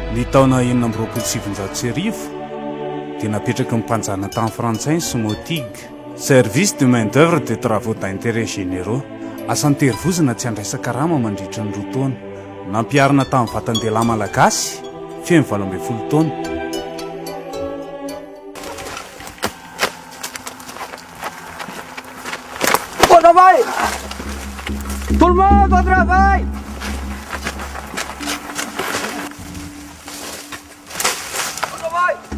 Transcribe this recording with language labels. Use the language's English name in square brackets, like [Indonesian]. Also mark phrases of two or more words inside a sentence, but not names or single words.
[Malagasy] taona 1970 dia napetraka mimpanjana tamin'ny frantsay Somotig, [French] service de main d'œuvre de travaux d'intérêt généraux, [Malagasy] asan'ny terivozana tsy andraisaka rama mandritra ny 2 taona. Nampiarina tamin'ny vatan-dehilahy malagasy feno 70 taona. [French] Au travail! Tout le monde au travail! Au travail!